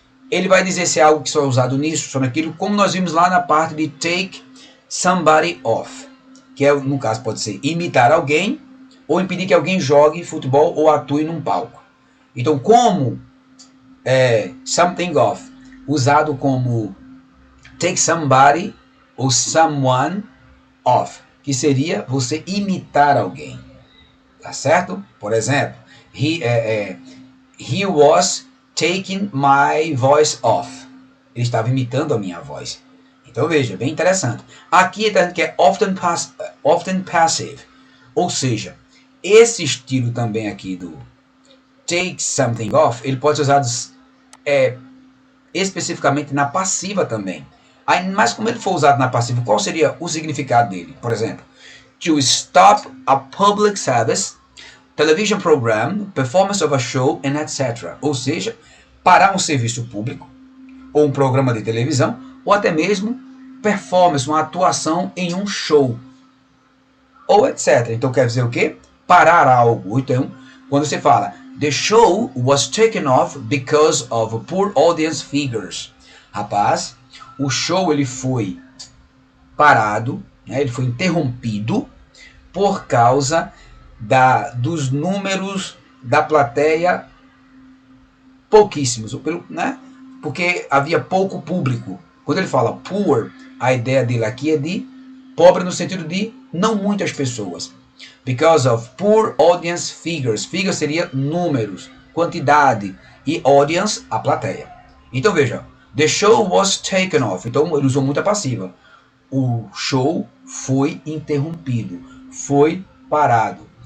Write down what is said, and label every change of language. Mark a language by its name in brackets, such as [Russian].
[Portuguese] ele vai dizer se é algo que só é usado nisso, só naquilo, como nós vimos lá na parte de take somebody off, que no caso pode ser imitar alguém, ou impedir que alguém jogue futebol ou atue num palco. Então, como something off, usado como take somebody ou someone off, que seria você imitar alguém, tá certo? Por exemplo, [English] he was taking my voice off. [Portuguese] Ele estava imitando a minha voz. Então veja, bem interessante. Aqui está dizendo que é [English] often passive, [Portuguese] ou seja, esse estilo também aqui do take something off, ele pode ser usado especificamente na passiva também. Aí, mas como ele for usado na passiva, qual seria o significado dele? Por exemplo, [English] to stop a public service, television program, performance of a show, and etc. [Portuguese] Ou seja, parar um serviço público, ou um programa de televisão, ou até mesmo performance, uma atuação em um show, ou etc. Então quer dizer o quê? Parar algo. Então, quando você fala [English] the show was taken off because of poor audience figures. [Portuguese] Rapaz, o show ele foi parado, né, ele foi interrompido por causa dos números da plateia pouquíssimos, né? Porque havia pouco público. Quando ele fala poor, a ideia dele aqui é de pobre no sentido de não muitas pessoas. [English] Because of poor audience figures. Figures [Portuguese] seria números, quantidade. E audience, a plateia. Então veja, [English] the show was taken off. [Portuguese] Então ele usou muita passiva. O show foi interrompido, foi parado.